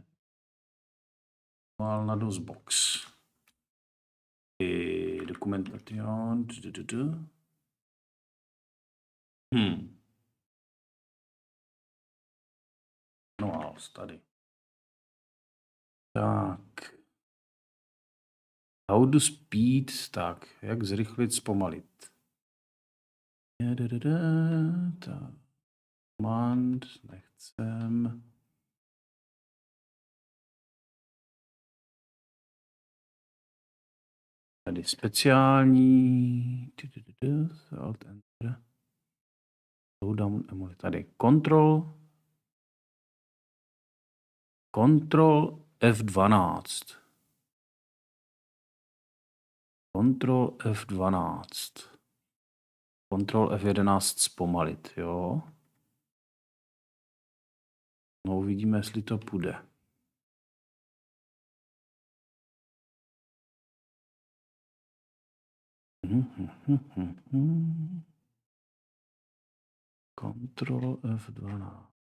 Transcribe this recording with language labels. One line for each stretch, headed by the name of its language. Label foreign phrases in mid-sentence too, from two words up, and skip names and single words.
Czech: Manuál na DOSBox. Dokumentation. No a tady. Tak.
English: How to speed,
Czech: tak, jak zrychlit, zpomalit. Tak. Command, nechcem. Tady speciální. Alt enter. Slowdown emuli. Tady control. Control F12. Control F12. Control F11 zpomalit, jo. No uvidíme, jestli to půjde. Control F12.